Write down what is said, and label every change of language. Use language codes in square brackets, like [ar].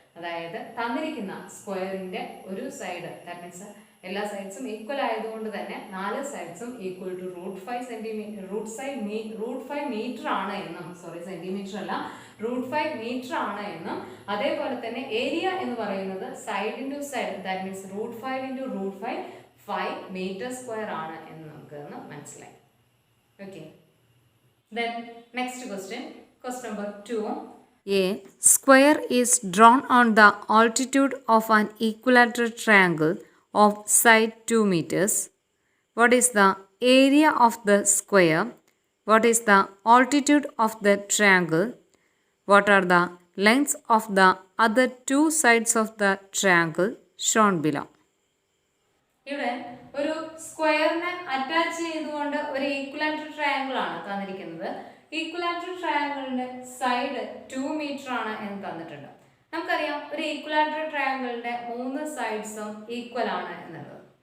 [ml] അതായത് തന്നിരിക്കുന്ന സ്ക്വയറിന്റെ ഒരു സൈഡ്, [en] that means [ml] എല്ലാ സൈഡ്സും ഈക്വൽ ആയതുകൊണ്ട് തന്നെ 4 സൈഡ്സും equal to root 5 centimetre, root 5 metre ആണ് എന്നും, സോറി സെന്റിമീറ്റർ അല്ല, റൂട്ട് 5 മീറ്റർ ആണ് എന്നും, അതേപോലെ തന്നെ ഏരിയ എന്ന് പറയുന്നത് side into side, that means root 5 into root 5 metre square ആണ് എന്ന് നമുക്ക് മനസ്സിലായി. Okay, [en] Then next question, question number 2. A square is drawn on the altitude of an equilateral triangle of side 2 meters. What is the area of the square? What is the altitude of the triangle? What are the lengths of the other two sides of the triangle shown below? [ml] ഇവിടെ ഒരു സ്ക്വയറിനെ attach ചെയ്തുകൊണ്ട് ഒരു equilateral triangle ആണ് തന്നിരിക്കുന്നത്. Equilateral ട്രയാങ്കിളിന്റെ side 2 metre ആണ് എന്ന് തന്നിട്ടുണ്ട്. നമുക്കറിയാം ഒരു ഈക്വലാറ്ററൽ ട്രയാങ്കിളിന്റെ 3 സൈഡ്സും ഈക്വൽ ആണ് എന്നുള്ളത്.